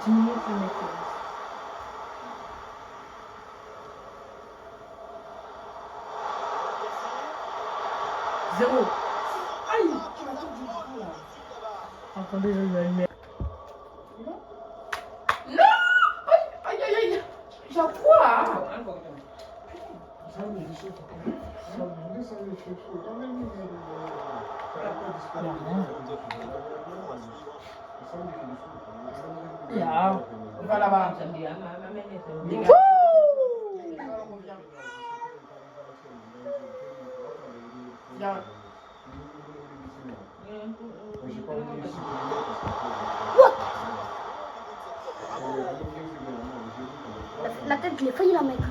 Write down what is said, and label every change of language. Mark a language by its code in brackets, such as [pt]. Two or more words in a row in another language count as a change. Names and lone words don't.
[fr] 10 minutes le mec. Zéro. Aïe. Attendez, je vais allumer. Aïe aïe aïe. J'ai quoi? [pt] Sabe disso? Ninguém sabe disso. Como é que Ja. [fr] Va là-bas. Wouh. Regarde. Regarde. J'ai pas voulu ici. La tête, j'ai failli la mettre.